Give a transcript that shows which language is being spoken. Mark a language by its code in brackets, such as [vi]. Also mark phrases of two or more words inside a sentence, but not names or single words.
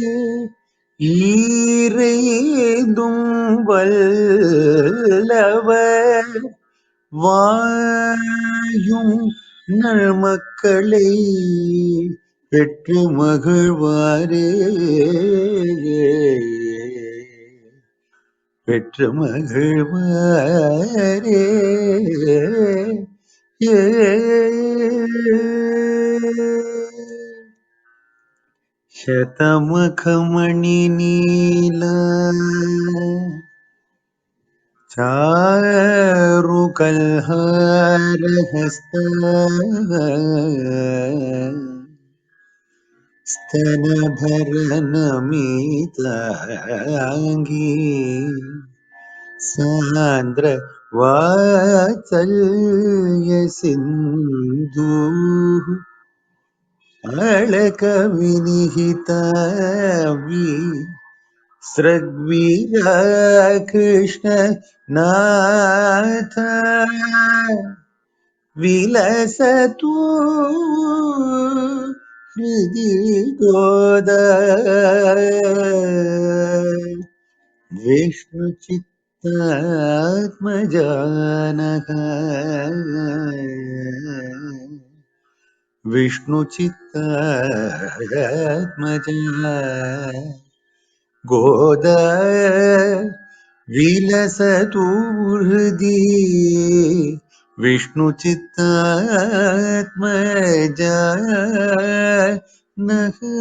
[ta] ஈரேந்தும் வல்லவர் வாயும் நல்மக்களை பெற்று மகிழ்வாரே பெற்று மகிழ்வாரே ஏ [sa] శతముఖమణి నీల చారు కల్హార హస్త స్తన భరణమితాంగీ సాంద్ర వాత్సల్య సింధు అళక వినిహిత सृग्वीरा कृष्ण नाथ विलसतु हृदि गोदा विष्णुचित्तात्मजानः विष्णुचित्तात्मजा गोदा विलसतु हृदि विष्णुचित्तात्मजानः.